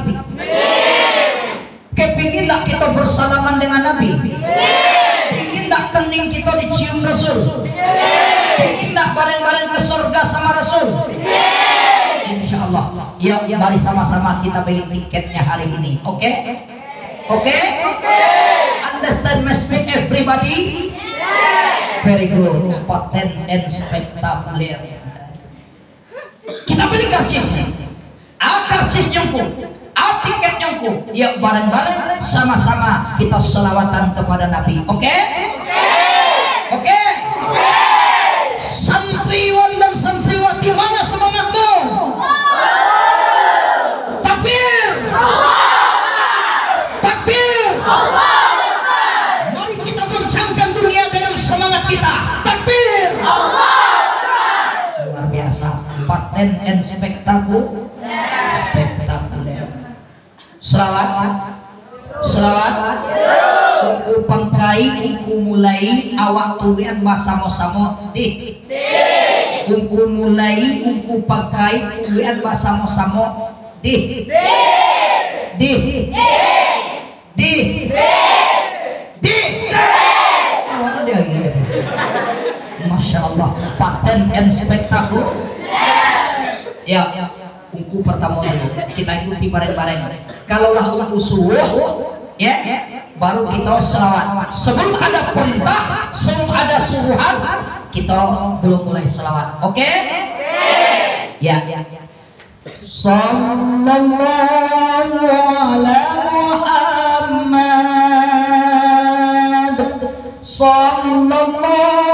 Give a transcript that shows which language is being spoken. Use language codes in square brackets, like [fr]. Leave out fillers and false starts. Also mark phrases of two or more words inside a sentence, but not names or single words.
[id] Kepingin tak kita bersalaman dengan Nabi? Pingin tak kening kita dicium Rasul? Pingin tak bareng-bareng ke surga sama Rasul? [ar] إن شاء الله. [id] Ya, mari sama-sama kita beli tiketnya hari ini, oke? Okay? [en] Understand my speech everybody? Very good. Patent and spektakuler. [id] Kita beli karcisnya. Karcis nyongku, tiket nyongku. Ya bareng-bareng sama-sama kita selawatan kepada Nabi. Oke? Oke? Santriwan dan santriwati, mana semangatmu? Takbir! Mari kita goncangkan dunia dengan semangat kita. Takbir! Luar biasa, paten and spektakuler. Selawat. [min] Ungku pangkai, ungku mulai, awak tuwian basamo-samo di. Ungku mulai, ungku pangkai, tuwian basamo-samo di. [ar] ما شاء الله, [id] paten and spektakuler. Ya, ungku pertama dulu kita ikuti bareng-bareng. Kalaulah ungku subuh, ya, baru kita selawat. Sebelum ada perintah, sebelum ada suruhan, kita belum mulai selawat. Oke? Ya. [ar] صلى الله على محمد، صلى الله